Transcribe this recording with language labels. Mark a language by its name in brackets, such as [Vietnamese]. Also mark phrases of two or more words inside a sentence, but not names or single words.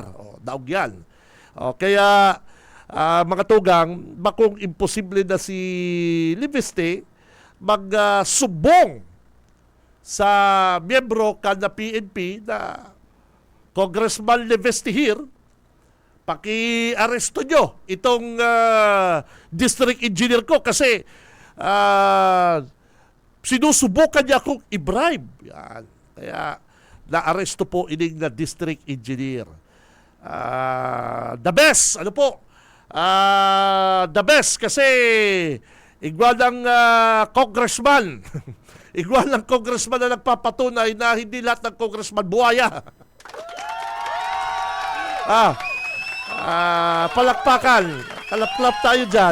[Bikol] Daog yan. Kaya mga tugang, bakong imposible na si Liveste magsubong sa miyembro ka na PNP na Congressman Liveste here, [Filipino] paki-aresto nyo itong [English] district engineer [Filipino] ko kasi sinusubukan niya akong i-bribe. Yan. [Bikol] Kaya na-aresto po ining na [English] district engineer. The best, [Filipino] ano po? [English] The best [Bikol] kasi igwa ng congressman igwa ng congressman [Filipino] na nagpapatunay na hindi lahat ng congressman buhaya. Palakpakan, kalaplap tayo dyan.